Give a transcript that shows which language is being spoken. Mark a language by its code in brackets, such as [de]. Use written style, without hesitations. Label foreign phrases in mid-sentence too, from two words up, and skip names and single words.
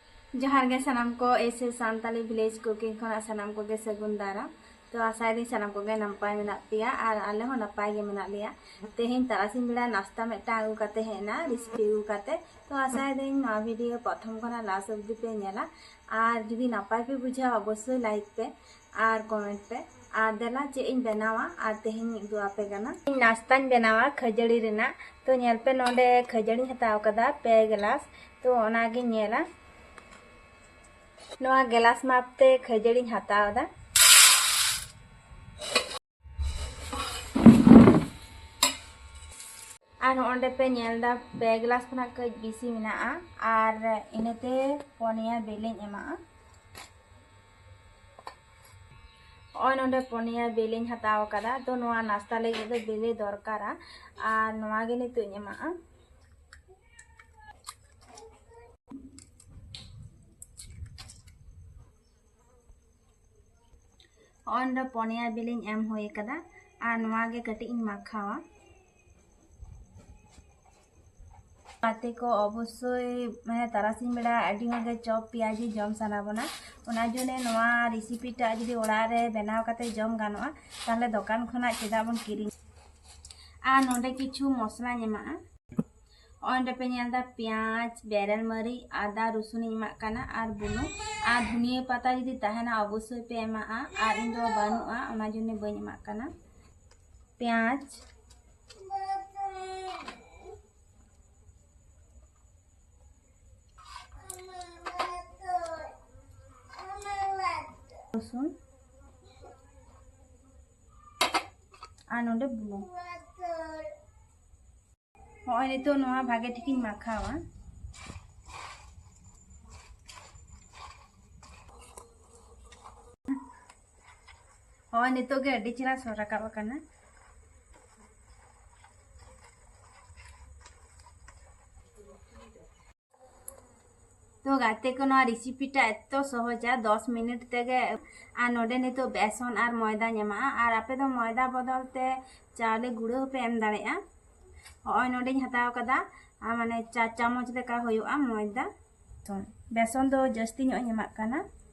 [sat] जोहार गे सानाम को एसे सानताली विलेज कुकिंग खना सानाम को गे सगुन दारा तो आशा दी सानाम को गे नपाय मेना पिया और आले हो नपाय गे मेना लिया तेहेन तारासिन बेला नाश्ता मेटा आगु काते हेना रेसिपी आगु काते तो आशा दी ना वीडियो प्रथम खना लास्ट अब्दी पे नेला और जुदी नपाय पे बुझा अवश्य लाइक पे और कमेंट पे और देला चे इन बनावा और तेहेन दु आपे गाना नाश्ता बनावा खजड़ी रेना तो नेल पे नोडे खजड़ी हताव कदा पे गिलास तो ओनागे नेला नोआ गिलास मापते खजड़ी हतावदा और ओंडे पे नेलदा पे गिलास खना कज बिसी मेना और इनते पोनिया बेलें एमा और नोडे पोनिया बेलें हताव कदा तो नोआ नाश्ता लगे दो बेले दरकारा और नोआ गे नितो एमा और पोनिया बेलें एम होए कदा और नोआ गे कटी इन माखावा बाते को अवश्य मैं तारासिन बेड़ा अडी मगे चॉप पियाजी जम साना बना ओना जने नोआ रेसिपीटा जुदी ओड़ा रे बनाव काते जम गानोआ ताहले दुकान खना चेदा बन किरी आ नोंडे किछु मसला नेमा ओंडे पे नेलदा प्याज बेरल मरी आदा रसुन इमा काना और बुनु आ धनिया पता जुदी ताहेना अवश्य पे एमा और इन दो बानुआ ओना जने बई एमा काना प्याज रसुन और नोंडे बुनु होय नितो नोआ भागे ठिकिन माखावा होय नितो गे अडी चिरा सोराकावा काना तो गाते को ना रेसिपीटा एतो सहजा 10 मिनट तेगे आ नोडे नितो बेसन और मैदा नेमा और आपे तो मैदा बदलते चावले गुड़ो पे एम दाड़ेया होय नोडे हताव कदा माने 4 चामच लेका होयोआ मैदा बेसन दो जस्ती नो नेमा काना